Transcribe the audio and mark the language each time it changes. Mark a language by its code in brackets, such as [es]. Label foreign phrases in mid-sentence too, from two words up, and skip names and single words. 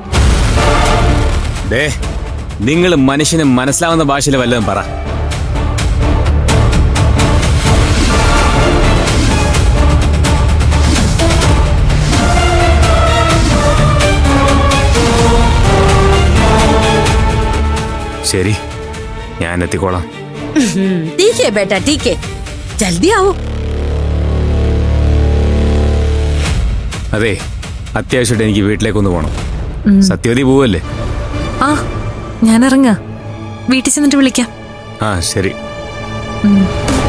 [ml] ദേ, നിങ്ങൾ മനുഷ്യന് മനസ്സിലാവുന്ന ഭാഷയിൽ വല്ലതും പറ. ശരി, ഞാൻ എത്തിക്കോളാം. [hi] ठीक है बेटा, ठीक है. जल्दी आओ. [ml] അതെ, അത്യാവശ്യമായിട്ട് എനിക്ക് വീട്ടിലേക്കൊന്ന് പോകണം. സത്യവതി പോവല്ലേ? ആ, ഞാൻ ഇറങ്ങാ. വീട്ടിൽ ചെന്നിട്ട് വിളിക്കാം. ആ ശരി. ഉം.